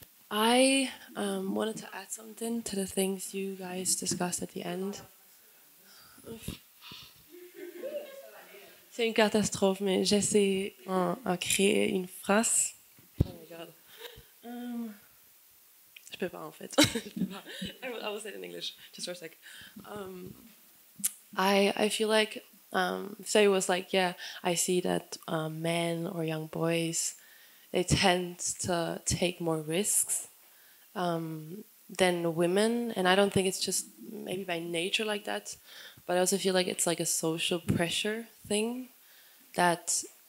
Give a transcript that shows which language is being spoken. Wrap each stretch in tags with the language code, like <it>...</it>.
<en>I wanted to add something to the things you guys discussed at the end.</en> <fr>C'est une catastrophe, mais j'essaie à créer une phrase.</fr> <en>Oh my god.</en> <fr>Je peux pas en fait.</fr> <en>I will say it in English, just for a sec. I feel like, so it was like, yeah, I see that men or young boys, they tend to take more risks than women, and I don't think it's just maybe by nature like that, but I also feel like it's like a social pressure thing that</en>